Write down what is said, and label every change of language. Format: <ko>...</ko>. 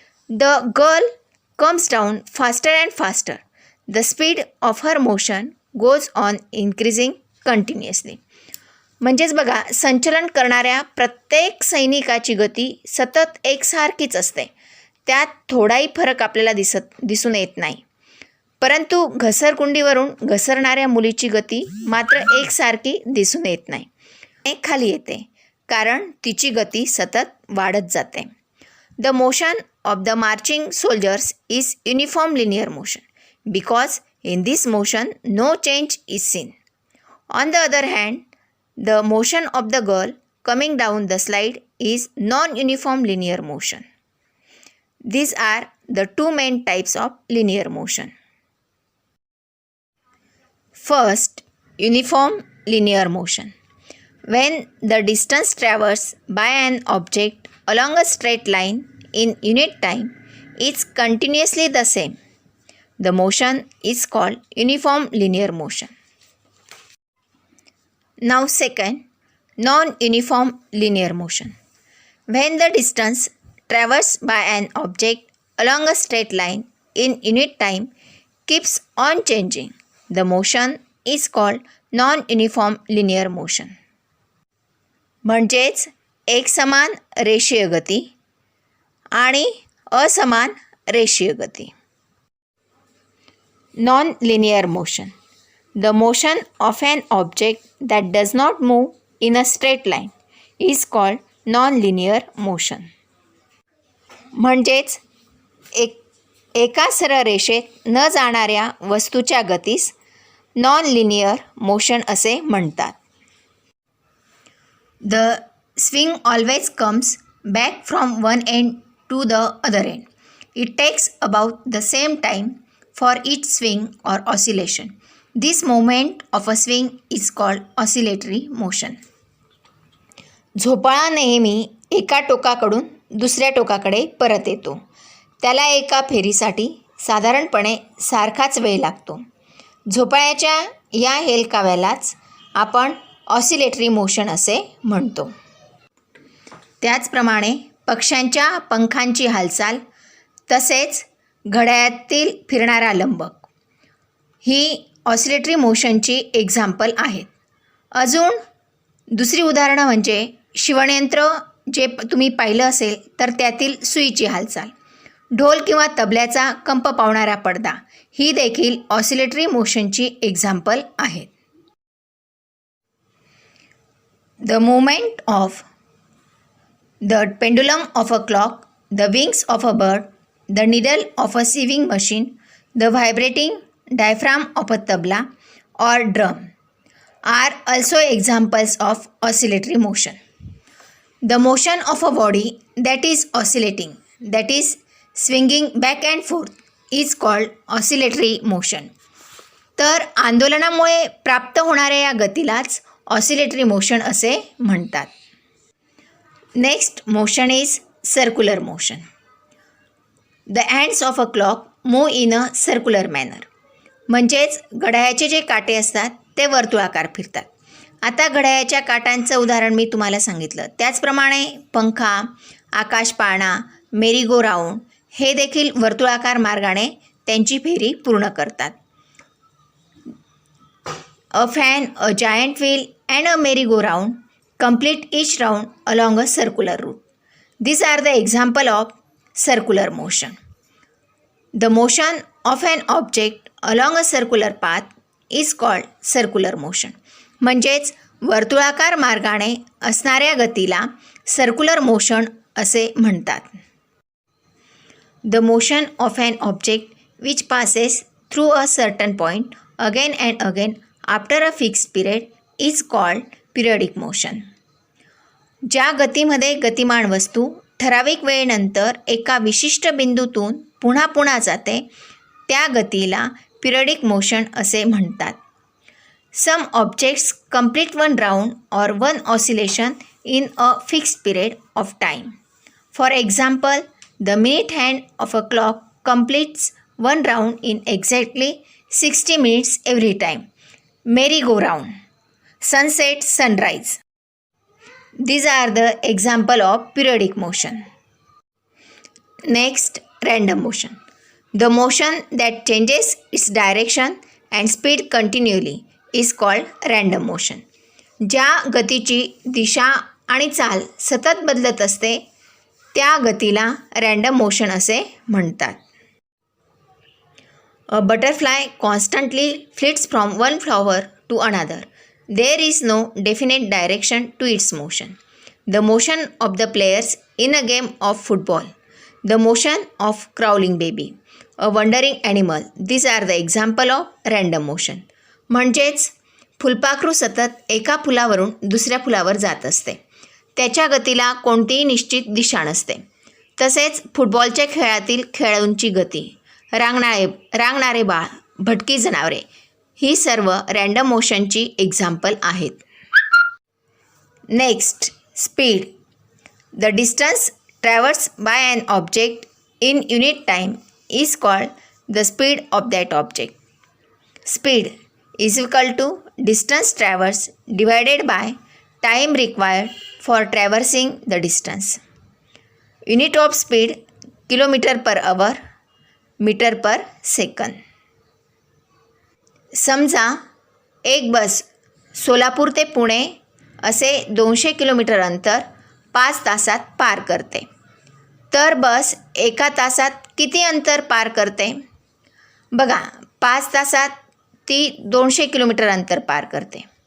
<en>The girl comes down faster and faster. The speed of her motion goes on increasing continuously.</en> <mr>म्हणजेच बघा, संचलन करणाऱ्या प्रत्येक सैनिकाची गती सतत एकसारखीच असते. त्यात थोडाही फरक आपल्याला दिसून येत नाही. परंतु घसरकुंडीवरून घसरणाऱ्या मुलीची गती मात्र एकसारखी दिसून येत नाही. खाली येते कारण तिची गती सतत वाढत जाते.</mr> <en>The motion of the marching soldiers is uniform linear motion because in this motion no change is seen. On the other hand, the motion of the girl coming down the slide is non uniform linear motion. These are the 2 main types of linear motion. First, uniform linear motion. When the distance traversed by an object along a straight line in unit time is continuously the same, the motion is called uniform linear motion. Now second, non-uniform linear motion. When the distance traversed by an object along a straight line in unit time keeps on changing, the motion is called non-uniform linear motion.</en> <mr>म्हणजेच एकसमान रेषीय गती आणि असमान रेषीय गती.</mr> <en>Non linear motion. The motion of an object that does not move in a straight line is called non linear motion.</en> <mr>म्हणजेच एका सरळ रेषेत न जाणाऱ्या वस्तूच्या गतीस नॉन लिनियर मोशन असे म्हणतात.</mr> <en>The swing always comes back from one end to the other end. It takes about the same time for each swing or oscillation. This movement of a swing is called oscillatory motion.</en> <mr>झोपाळा नेहमी एका टोकाकडून दुसऱ्या टोकाकडे परत येतो. त्याला एका फेरीसाठी साधारणपणे सारखाच वेळ लागतो. झोपाळ्याच्या या हेलकाव्यालाच आपण ऑसिलेटरी मोशन असे म्हणतो. त्याचप्रमाणे पक्ष्यांच्या पंखांची हालचाल तसेच घड्याळातील फिरणारा लंबक ही ऑसिलेटरी मोशनची एक्झाम्पल आहेत. अजून दुसरी उदाहरणं म्हणजे शिवणयंत्र जे तुम्ही पाहिलं असेल तर त्यातील सुईची हालचाल, ढोल किंवा तबल्याचा कंप पावणारा पडदा ही देखील ऑसिलेटरी मोशनची एक्झाम्पल आहेत.</mr> <en>The movement of the pendulum of a clock, the wings of a bird, the needle of a sewing machine, the vibrating diaphragm of a tabla or drum are also examples of oscillatory motion. The motion of a body that is oscillating, that is swinging back and forth, is called oscillatory motion.</en> <mr>तर आंदोलनामुळे प्राप्त होणाऱ्या या गतीलाच oscillatory motion असे म्हणतात.</mr> <en>Next motion is circular motion. The hands of a clock move in a circular manner.</en> <mr>म्हणजेच घड्याळाचे जे काटे असतात ते वर्तुळाकार फिरतात. आता घड्याळाच्या काटांचं उदाहरण मी तुम्हाला सांगितलं. त्याचप्रमाणे पंखा, आकाश पाळणा, मेरी गो राऊंड हे देखील वर्तुळाकार मार्गाने त्यांची फेरी पूर्ण करतात.</mr> <en>A fan, a giant wheel and a merry go round complete each round along a circular route. These are the example of circular motion. The motion of an object along a circular path is called circular motion.</en> <mr>म्हणजेच वर्तुळाकार मार्गाने असणाऱ्या गतीला circular motion असे म्हणतात.</mr> <en>The motion of an object which passes through a certain point again and again after a fixed period is called periodic motion.</en> <mr>ज्या गतीमध्ये गतिमान वस्तू ठराविक वेळेनंतर एका विशिष्ट बिंदूतून पुन्हा पुन्हा जाते त्या गतीला पिरियडिक मोशन असे म्हणतात.</mr> <en>Some objects complete one round or one oscillation in a fixed period of time. For example, the minute hand of a clock completes one round in exactly 60 minutes every time. Merry go round, sunset, sunrise. These are the example of periodic motion. Next, random motion. The motion that changes its direction and speed continually is called random motion.</en> <mr>ज्या गतीची दिशा आणि चाल सतत बदलत असते त्या गतीला random motion असे म्हणतात.</mr> <en>A butterfly constantly flits from one flower to another. There is no definite direction to its motion. The motion of the players in a game of football. The motion of crawling baby. A wandering animal. These are the example of random motion.</en> <mr>म्हणजेच फुलपाखरू सतत एका फुलावरून दुसऱ्या फुलावर जात असते. त्याच्या गतीला कोणतीही निश्चित दिशा नसते. तसेच फुटबॉलच्या खेळातील खेळाडूंची गती, रांगणारे बाळ, भटकी जनावरे ही सर्व रँडम मोशनची एक्झाम्पल आहेत.</mr> <en>Next, speed. The distance traverse by an object in unit time is called the speed of that object. Speed is equal to distance traverse divided by time required for traversing the distance. Unit of speed kilometre per hour, metre per second.</en> <mr>समजा एक बस सोलापूर ते पुणे असे 200 kilometre अंतर 5 तासात पार करते. तर बस एका तासात किती अंतर पार करते? बघा, 5 तासात ती 200 किलोमीटर अंतर पार करते.</mr>